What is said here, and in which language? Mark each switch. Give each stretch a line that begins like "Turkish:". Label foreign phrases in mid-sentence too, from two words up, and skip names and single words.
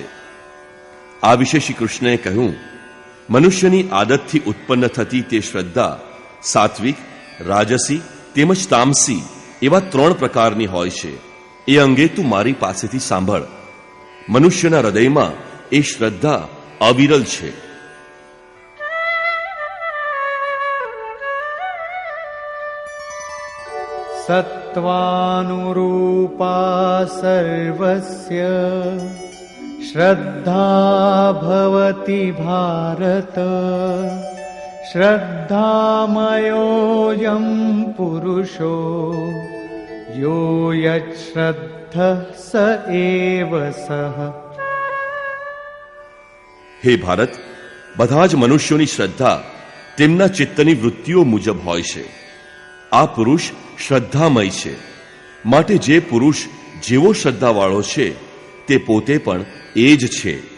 Gujarati: આ વિશે શ્રી કૃષ્ણએ કહ્યું, મનુષ્યની આદતથી ઉત્પન્ન થતી તે શ્રદ્ધા સાત્વિક, રાજસી તેમજ તામસી એવા 3 પ્રકારની હોય છે. એ અંગે તું મારી પાસેથી સાંભળ. મનુષ્યના હૃદયમાં એ શ્રદ્ધા અવિરલ છે.
Sanskrit: सत्त्वानुरूपा सर्वस्य श्रद्धा भवति भारत श्रद्धामयोऽयं पुरुषो यो यच्छ्रद्धः स एव सः.
Gujarati: હે ભારત, બધા જ મનુષ્યોની શ્રદ્ધા તેમના ચિત્તની વૃત્તિઓ મુજબ હોય છે. આ પુરુષ શ્રદ્ધામય છે. માટે જે પુરુષ જેવો શ્રદ્ધાવાળો છે તે પોતે પણ એ જ છે.